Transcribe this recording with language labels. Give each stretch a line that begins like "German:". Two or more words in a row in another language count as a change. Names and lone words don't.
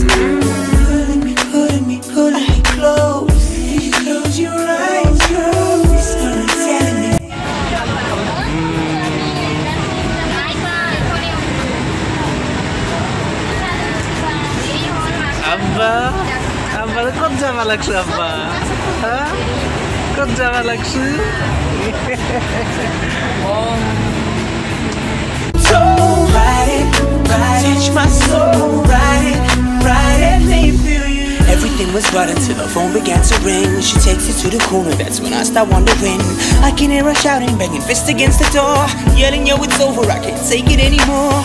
English: Pulling me close. You close your eyes, you're whispering, telling me. Abba,
Javanese: kok jawa lagsu Abba? Hah? Kok jawa lagsu?
English: So ride it, touch my soul, ride it, let me feel you. Everything was right until the phone began to ring. She takes it to the corner, that's when I start wondering. I can hear her shouting, banging fist against the door, yelling, yo, it's over, I can't take it anymore.